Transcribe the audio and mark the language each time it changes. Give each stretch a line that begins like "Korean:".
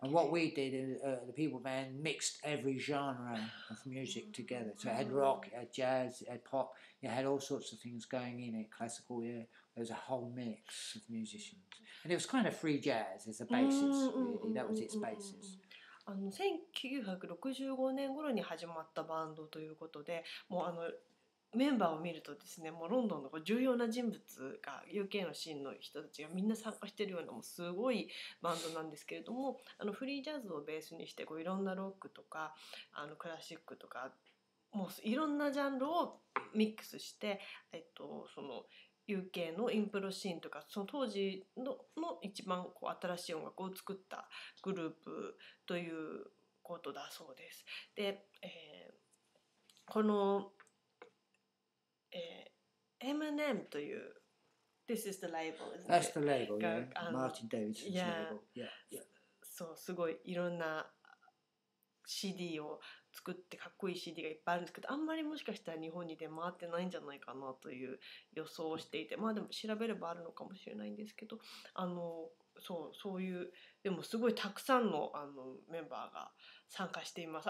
English: And what we did, the People Band mixed every genre of music together. So it had rock, it had jazz, it had pop, it had all sorts of things going in it, classical, yeah. There was a whole mix of musicians. And it was kind of free jazz as a basis, really. That was its basis.
Japanese: 1965年頃に始まったバンドということで、もうメンバーを見るとですね、もうロンドンの重要な人物が UK のシーンの人たちがみんな参加しているようなもうすごいバンドなんですけれども、フリージャズをベースにしていろんなロックとかクラシックとかもういろんなジャンルをミックスして、その UK のインプロシーンとかその当時の一番新しい音楽を作ったグループということだそうです。で、このM&M という
English: This is the label, isn't That's it? the label, yeah.
Japanese: が
English: Martin Davidson's label. Yeah, yeah.
Japanese: そうすごいいろんな CD を作ってかっこいい CD がいっぱいあるんですけど、あんまりもしかしたら日本に出回ってないんじゃないかなという予想をしていて、まあでも調べればあるのかもしれないんですけど、そういうでもすごいたくさんのメンバーが参加しています。